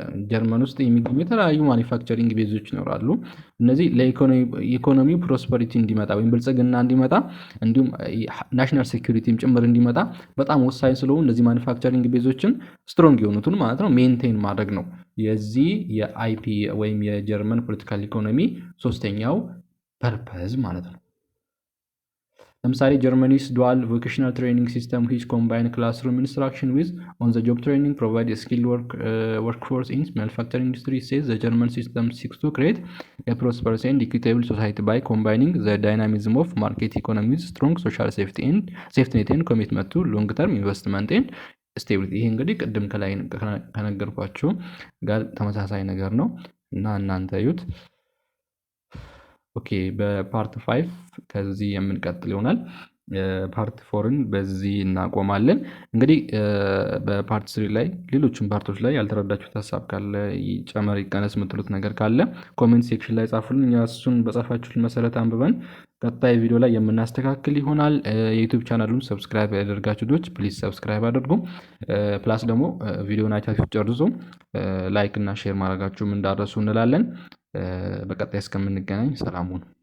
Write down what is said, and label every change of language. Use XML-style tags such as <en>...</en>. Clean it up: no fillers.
<am>ጀርመን ውስጥ የሚገኙ የተለያዩ ማኒፋክቸሪንግ ቤዞች ይኖራሉ። እነዚህ ለኢኮኖሚው ፕሮስፐሪቲ እንዲመጣ ወይም ብልጽግና እንዲመጣ እንዲሁም ናሽናል ሴኩሪቲም ጭምር እንዲመጣ በጣም ወሳኝ ስለሆኑ እነዚህ ማኒፋክቸሪንግ ቤዞችን ስትሮንግ የሆኑትን ማለት ነው ሜንቴን ማድረግ ነው የዚህ የአይፒ ወይም የጀርመን ፖለቲካል ኢኮኖሚ ሶስተኛው ፐርፐዝ ማለት ነው። ለምሳሌ</am> <en>ጀርመኒስ ዱዋል ቮኬሽናል ትሬኒንግ ሲስተም which combine classroom instruction with on-the-job training provide a skilled workforce in manufacturing industry. Says the German system seeks to create a prosperous and equitable society by combining the dynamism of market economy with strong social safety net and commitment to long-term investment and stability.</en> <am>ይሄ እንግዲህ ቅድም ከላይ ከነገርኳችሁ ጋር ተመሳሳይ ነገር ነው እና እናንተ እዩት። ኦኬ በፓርት 5 ከዚህ የምንቀጥል ይሆናል። ፓርት ፎርን በዚህ እናቆማለን። እንግዲህ በፓርት ስሪ ላይ ሌሎችም ፓርቶች ላይ ያልተረዳችሁት ሀሳብ ካለ ይጨመር ይቀነስ የምትሉት ነገር ካለ ኮሜንት ሴክሽን ላይ ጻፉልን። እኛ እሱን በጻፋችሁት መሰረት አንብበን ቀጣይ ቪዲዮ ላይ የምናስተካክል ይሆናል። የዩቲዩብ ቻናሉን ሰብስክራይብ ያደርጋችሁ ልጆች ፕሊዝ ሰብስክራይብ አድርጉ። ፕላስ ደግሞ ቪዲዮን አይታችሁ ጨርሱ ላይክ እና ሼር ማድረጋችሁም እንዳረሱ እንላለን። በቀጣይ እስከምንገናኝ ሰላም ሁኑ።</am>